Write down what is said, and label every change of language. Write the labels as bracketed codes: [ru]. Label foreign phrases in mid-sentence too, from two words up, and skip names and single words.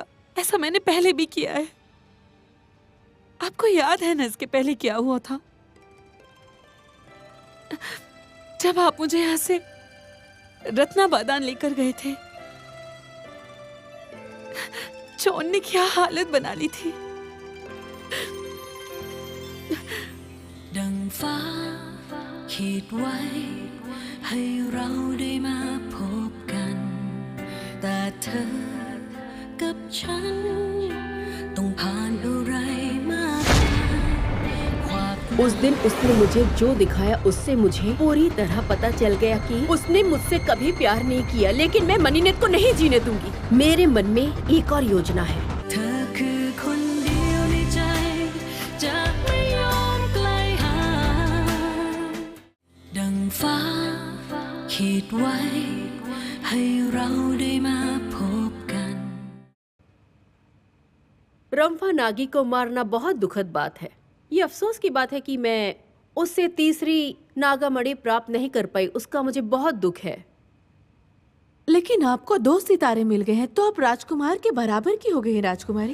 [hi] ऐसा मैंने पहले भी किया है। आपको याद है ना इसके पहले क्या हुआ था? जब आप मुझे यहां से रत्ना बादान लेकर गए थे, जॉन ने क्या हालत बना ली थी। [th] ดังฟ้าขีดไว้ให้เราได้มาพบกันแต่เธอกับฉันต้องผ่านอะไรมากมาย [hi] उस दिन उसने मुझे जो दिखाया उससे मुझे पूरी तरह पता चल गया कि उसने मुझसे कभी प्यार नहीं किया, लेकिन मैं मनीनेट को नहीं जीने दूंगी। मेरे मन में एक और योजना है। [th] เธอคือคนเดียวในใจจะไม่ยอมไกลห่างดังฟ้าขีดไว้ให้เราได้มาพบกัน [hi] रम्फा नागी को मारना बहुत दुखद बात है। ये अफसोस की बात है कि मैं उससे तीसरी नागामणि प्राप्त नहीं कर पाई। उसका मुझे बहुत दुख है। लेकिन आपको 2 सितारे मिल गए हैं, तो आप राजकुमार के बराबर की हो गई हैं राजकुमारी।